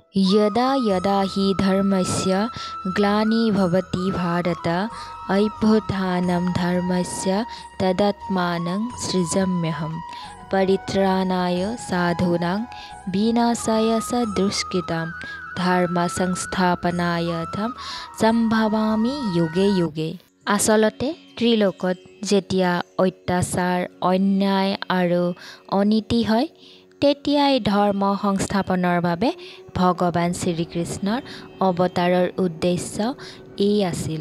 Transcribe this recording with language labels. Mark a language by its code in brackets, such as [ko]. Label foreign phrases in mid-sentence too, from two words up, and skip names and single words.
[sa] यदा यदा हि धर्मस्य ग्लानिर्भवति भारत अभ्युत्थानं धर्मस्य तदात्मानं सृजाम्यहं परित्राणाय साधूनां विनाशाय च दुष्कृतां धर्मसंस्थापनार्थम् सम्भवामि युगे युगे। [as] আচলতে ত্ৰিলোকত যেতিয়া অত্যাচাৰ অন্যায় আৰু অনীতি হয় তেতিয়াই ধৰ্ম সংস্থাপনৰ বাবে ভগৱান শ্ৰীকৃষ্ণৰ অৱতাৰৰ উদ্দেশ্য এই আছিল।